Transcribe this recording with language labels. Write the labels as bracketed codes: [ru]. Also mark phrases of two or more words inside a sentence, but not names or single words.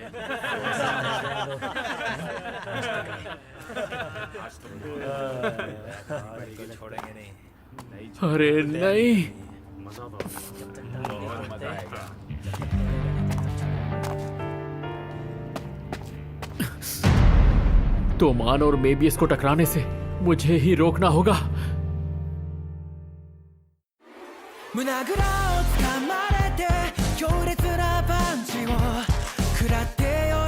[hi] अरे नहीं, तोमान और मेबियस को टकराने से मुझे ही रोकना होगा। [ja] 胸ぐらをつかまれて強烈なパンチを食らってよ